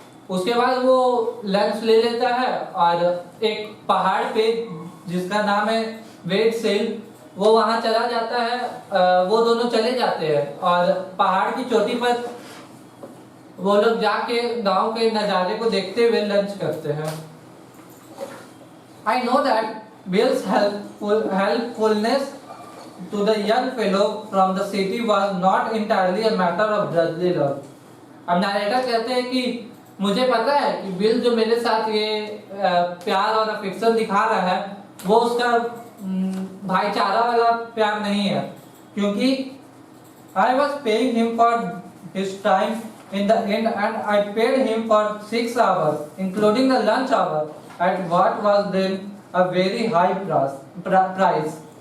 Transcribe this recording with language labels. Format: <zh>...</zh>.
<hi>उसके बाद वो लंच ले लेता है और एक पहाड़ पे जिसका नाम है वेट्स हिल, वो वहां चला जाता है। वो दोनों चले जाते हैं और पहाड़ की चोटी पर वो लोग जाके गांव के नजारे को देखते हुए लंच करते हैं।</hi> <en>I know that Bill's helpfulness to the young fellow from the city was not entirely a matter of brotherly love.</en> <hi>अब नरेटर कहते हैं कि मुझे पता है कि बिल जो मेरे साथ ये प्यार और अफेक्शन दिखा रहा है वो उसका भाईचारा वाला प्यार नहीं है, क्योंकि</hi> <en>I was paying him for his time in the end and I paid him for 6 hours including the lunch hour at what was then a very high price.</en>